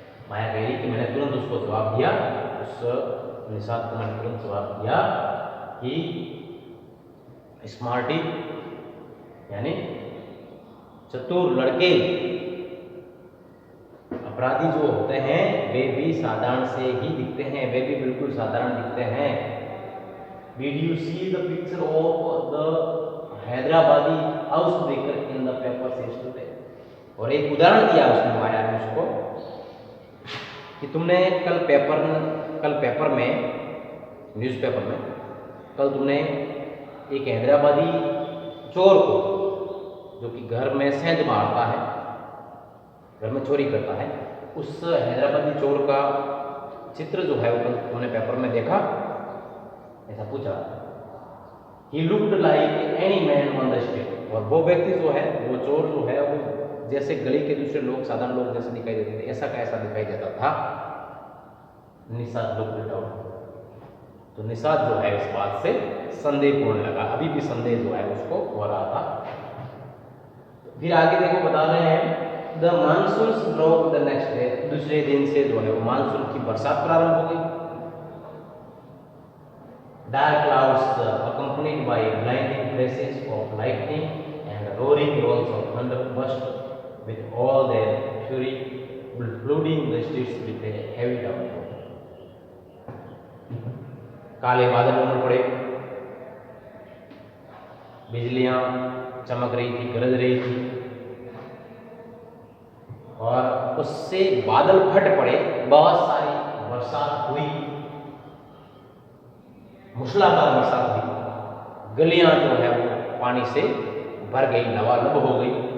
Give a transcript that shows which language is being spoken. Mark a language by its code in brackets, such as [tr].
[hi] माया कह रही कि मैंने तुरंत उसको जवाब दिया, उस निषाद को मैंने तुरंत जवाब दिया कि स्मार्टी यानी चतुर लड़के, अपराधी जो होते हैं वे भी साधारण से ही दिखते हैं, वे भी बिल्कुल साधारण दिखते हैं। [en] Did you see the picture of the [hi] Hyderabadi house breaker in the paper [en] yesterday? [hi] और एक उदाहरण दिया उसने, माया ने उसको, कि तुमने कल पेपर में, न्यूज़पेपर में कल तुमने एक हैदराबादी चोर को, जो कि घर में सेंध मारता है, घर में चोरी करता है, उस हैदराबादी चोर का चित्र जो है वो कल तुमने पेपर में देखा? ऐसा पूछा। [en] He looked like any man on the street. [hi] और वो व्यक्ति जो है, वो चोर जो है, वो जैसे गली के दूसरे लोग, साधारण लोग जैसे दिखाई देते थे, ऐसा का ऐसा दिखाई देता था। [en] Nishad looked down. [hi] तो निषाद जो है इस बात से संदेहपूर्ण लगा, अभी भी संदेह जो है उसको हो रहा था। फिर आगे देखो बता रहे हैं, [en] The monsoon drop the next day. [hi] दूसरे दिन से जो है वो मानसून की बरसात प्रारंभ हो गई। [en] Dark clouds accompanied by blinding flashes of lightning and roaring rolls of thunder burst with all their fury, flooding the streets with a heavy downpour. [hi] काले बादल उमड़ पड़े, बिजलियां चमक रही थी, गरज रही थी, और उससे बादल फट पड़े, बहुत सारी बरसात हुई, मूसलाधार बरसात हुई, गलियां जो है वो पानी से भर गई, लबालब हो गई।